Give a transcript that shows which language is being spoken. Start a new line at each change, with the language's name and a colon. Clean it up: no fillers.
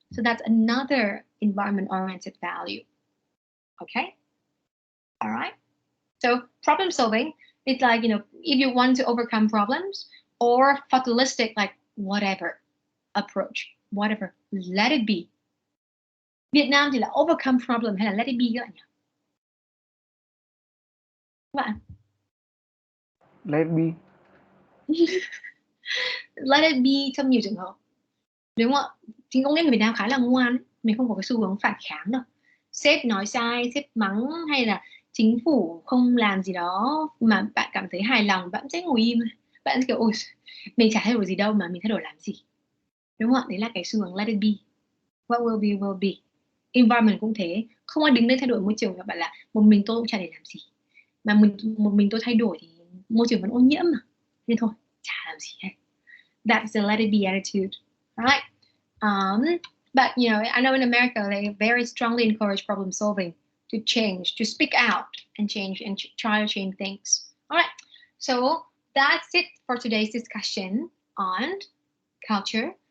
English: So that's another environment-oriented value. Okay? All right? So problem solving, it's like, if you want to overcome problems, or fatalistic, like whatever approach, whatever, let it be.
Vietnamese: Việt Nam thì là overcome problem hay là let it be các bạn nhỉ? Các bạn?
English: Let it be.
Vietnamese: Let it be trong nhiều trường hợp, đúng không ạ? Thì có nghĩa người Việt Nam khá là ngoan, mình không có cái xu hướng phản kháng đâu. Sếp nói sai, sếp mắng, hay là chính phủ không làm gì đó mà bạn cảm thấy hài lòng, bạn sẽ ngồi im, bạn kiểu ôi mình chả thay đổi gì đâu mà mình thay đổi làm gì. đúng không ạ? Đấy là cái xu hướng let it be.
English: What will be will be.
Vietnamese: Environment cũng thế, không ai đứng lên thay đổi môi trường, các bạn là một mình tôi cũng chả để làm gì, mà một mình tôi thay đổi thì môi trường vẫn ô nhiễm mà, nên thôi chả làm gì hết.
English: That's the let it be attitude, right? But you know, I know in America they very strongly encourage problem solving, to change, to speak out and change and try to change things. All right, so that's it for today's discussion on culture.